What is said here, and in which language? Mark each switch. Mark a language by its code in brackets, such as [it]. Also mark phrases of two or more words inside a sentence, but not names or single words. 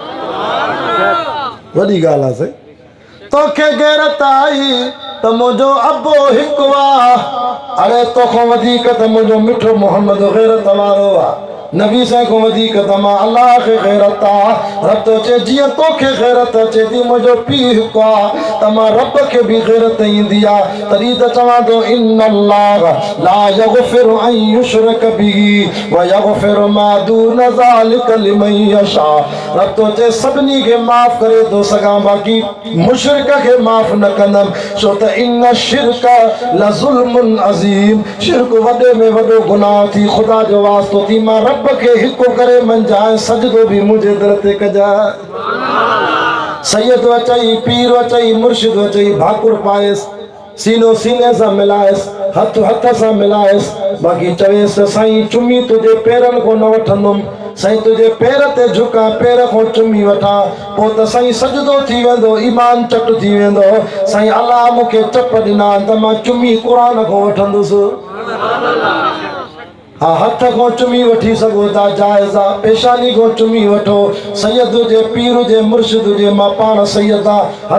[sd] वॾी ॻाल्हि आहे साईं तोखे ग़ैरत आई त मुंहिंजो अबो हिकु आहे अड़े तोखां वधीक त मुंहिंजो मिठो मोहम्मद ग़ैरत वारो आहे नबी साईं खां वधीक त मां अलाह खे ग़ैरत आहे रब थो चए जीअं तोखे ग़ैरत अचे थी मुंहिंजो पीउ हिकु आहे त मां रब खे बि ग़ैरत ईंदी आहे तॾहिं त चवां थो [ar] إن الله لا يغفر أن يشرك به ويغفر ما دون ذلك لمن يشاء [sd] रब थो चए सभिनी खे माफ़ करे थो सघां बाक़ी मुशरिक खे माफ़ न कंदमि छो त [ar] إن الشرك لظلم عظيم [sd] शिरक वॾे में वॾो गुनाह थी ख़ुदा जो वास्तो थी मां रब के हिको करे मंझाए सजदो भी मुझे दर ते कजा सैयद अचई पीर अचई मुर्शिद अचई भाकुर पाएस सीनो सीने से मिलाएस हथ हथ से मिलाएस बाकी चवेस साईं चुमी तुझे पेरन को न वठंदुम साईं तुझे पैर ते झुका पैर को चुमी वठा पो त साईं सजदो थी वेंदो ईमान चट थी वेंदो साईं अल्लाह मूंखे चप ॾिना त मां चुमी क़ुरान को वठंदुसि हाँ हथ को चुमी वठी सघो था जायज़ आहे पेशानी को चुमी वठो सैयद हुजे पीर हुजे मुर्शिद हुजे मां पाण सैयद आहे हथ